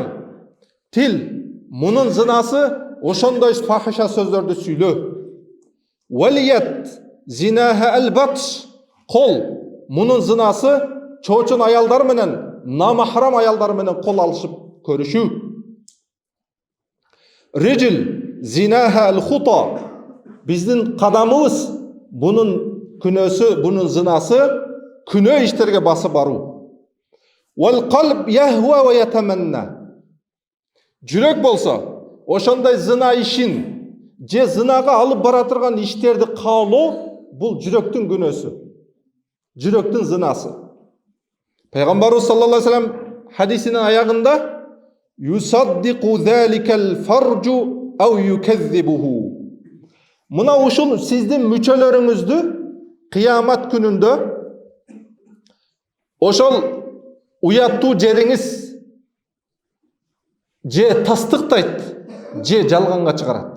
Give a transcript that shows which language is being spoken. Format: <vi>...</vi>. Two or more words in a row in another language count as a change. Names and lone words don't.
<ky>Тил, мұның зынасы ошондой фахиша сөздөрдү сүйлөө.</ky> <ar>واليد زناها البطش.</ar> <ky>Кол, мұның зынасы чоочун аялдар менен, намахрам аялдар менен кол алышып көрүшүү.</ky> <ar>رجل زناها الخطى.</ar> <ky>Биздин кадамыбыз, бунун күнөөсү, бунун зынасы күнөө иштерге басып баруу.</ky> <ar>والقلب يهوى ويتمنى.</ar> <ky>Жүрөк болсо, ошондой зына ишин, же зынага алып бара турган иштерди каалоо, бул жүрөктүн күнөөсү. Жүрөктүн зынасы. Пайгамбарыбыз</ky> <ar>صلى الله عليه وسلم</ar> <ky>хадисинин аягында</ky> <ar>يصدق ذلك الفرج أو يكذبه.</ar> <ky>Мына ушул сиздин мүчөлөрүңүздү кыямат күнүндө ошол уяттуу жериңиз же тастыктайт, же жалганга чыгарат.</ky>